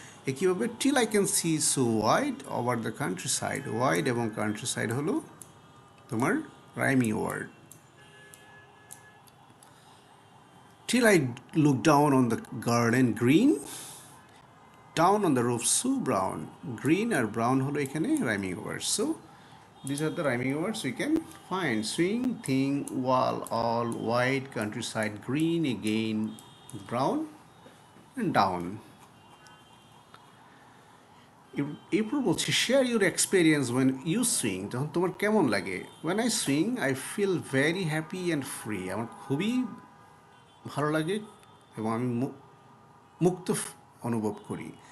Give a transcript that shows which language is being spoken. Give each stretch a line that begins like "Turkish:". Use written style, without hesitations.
English: একইভাবে till I can see so wide over the countryside, wide এবং countryside হলো তোমার rhyming word. Till I look down on the garden green, down on the roof so brown, green আর brown হলো এখানে rhyming word. So these are the rhyming words we can find: swing, thing, wall, all, wide, countryside, green, again, brown, and down.
Bangla: এরপর বলছি
English: share your experience when you swing,
Bangla: যখন তোমার কেমন লাগে?
English: when I swing I feel very happy and free,
Bangla: আমার খুবই ভালো লাগে এবং আমি মুক্ত অনুভব করি।